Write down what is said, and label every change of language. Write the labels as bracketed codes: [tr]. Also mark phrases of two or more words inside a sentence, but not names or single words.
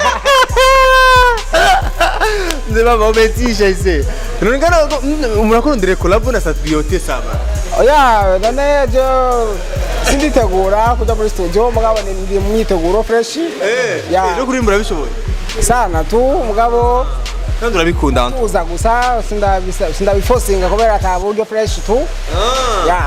[sw] Mzee baba umetisha ise. Unaonekana unakurundire collab na Satbi yote sana. [rn] Oya nanejo sinditegura kuja muri studio mugabo ndi mwiteguro fresh. No kurimbura bishoboye. [sw] Sana tu [rn] mugabo kandi urabikunda uza gusa sindabifosinga kubera ataburyo fresh tu. Ya